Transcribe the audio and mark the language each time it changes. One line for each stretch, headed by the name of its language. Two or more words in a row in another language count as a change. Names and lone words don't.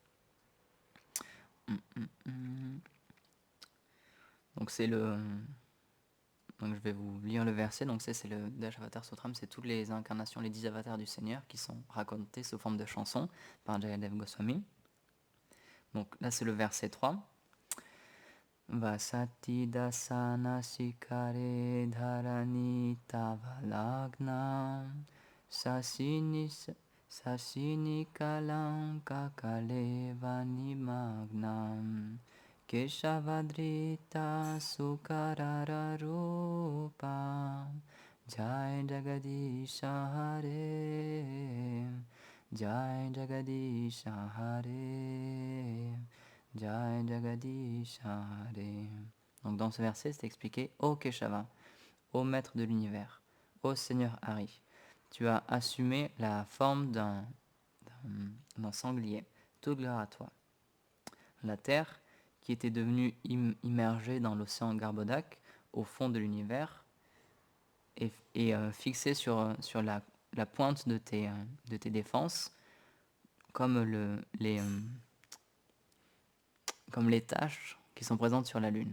French: Donc c'est le Donc je vais vous lire le verset. Donc c'est le Dashavatar Sutram, c'est toutes les incarnations, les 10 avatars du Seigneur qui sont racontés sous forme de chansons par Jayadev Goswami. Donc là c'est le verset 3.
Sanskrit: वसति दशन शिखरे धरणी तव लग्ना शशिनि कलङ्ककलेव निमग्ना केशवधृत सूकररूप जय जगदीश हरे जय जगदीश हरे जय जगदीश हरे.
French: Donc dans ce verset, c'est expliqué: Ô Keshava, ô maître de l'univers, ô Seigneur Hari, tu as assumé la forme d'un sanglier. Toute gloire à toi. La terre, qui était devenue immergée dans l'océan Garbodak, au fond de l'univers, et fixée sur la pointe de tes défenses, comme les taches qui sont présentes sur la Lune.